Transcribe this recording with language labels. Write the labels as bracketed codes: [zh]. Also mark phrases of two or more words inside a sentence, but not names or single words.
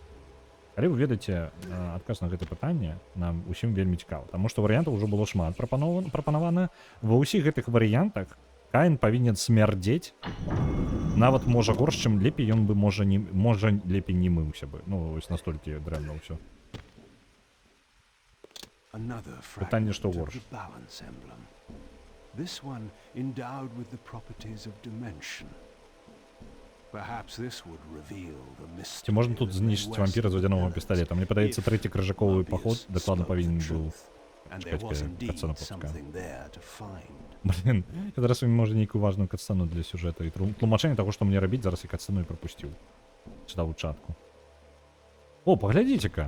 [be] Калі вы ведаеце адказ на гэта пытанне, нам усім вельмі цікава, таму што варыянтаў ўжо было шмат прапанавана. Ва ўсіх гэтых варыянтах Кайн павінен смярдзець, нават можа горш, чым лепей ён бы можа лепей не мыўся бы. Ну, вось настолькі дрэнна ўсё. Пытанне, што горш. [en] This one endowed with the properties of dimension. Perhaps this would reveal the mystery. [be] Ці можна тут знішчыць вампіра з вадзянога пісталета? Мне падаецца, трэці крыжаковы паход дакладна павінен быў. Чакайце, катсцэна пускаю. Блин, я зараз вам можа нейкую важную катсцэну для сюжэта і тлумачэнне таго, што мне рабіць, зараз я катсцэну і прапусціў. Чытаў у чатку. О, паглядзіце-ка.